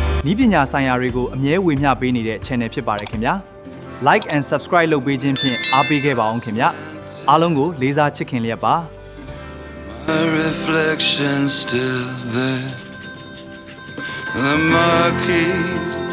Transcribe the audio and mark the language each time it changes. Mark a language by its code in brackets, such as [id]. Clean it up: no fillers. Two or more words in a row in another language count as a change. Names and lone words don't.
[my] ဤပညာဆိုင်ရာတွေကိုအမြဲဝေမျှပေးနေတဲ့ channel ဖြစ်ပါတယ်ခင်ဗျာ [en] like and subscribe [my] လုပ်ပေးခြင်းဖြင့်အားပေးခဲ့ပါအောင်ခင်ဗျာအားလုံးကိုလေးစားချစ်ခင်လျက်ပါ [en] My reflection still there. The marquee